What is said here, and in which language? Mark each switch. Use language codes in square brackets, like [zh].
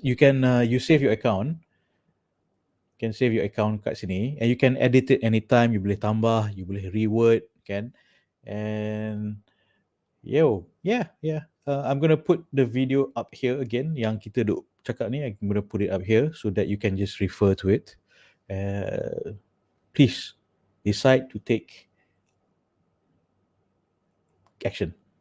[en] You can you save your account. Can save your account [ms] kat sini, [en] and you can edit it anytime. [ms] You boleh tambah, you boleh reword, kan? [en] And yeah. I'm gonna put the video up here again. [ms] Yang kita duk cakap ni, [en] I'm gonna put it up here so that you can just refer to it. Please decide to take action.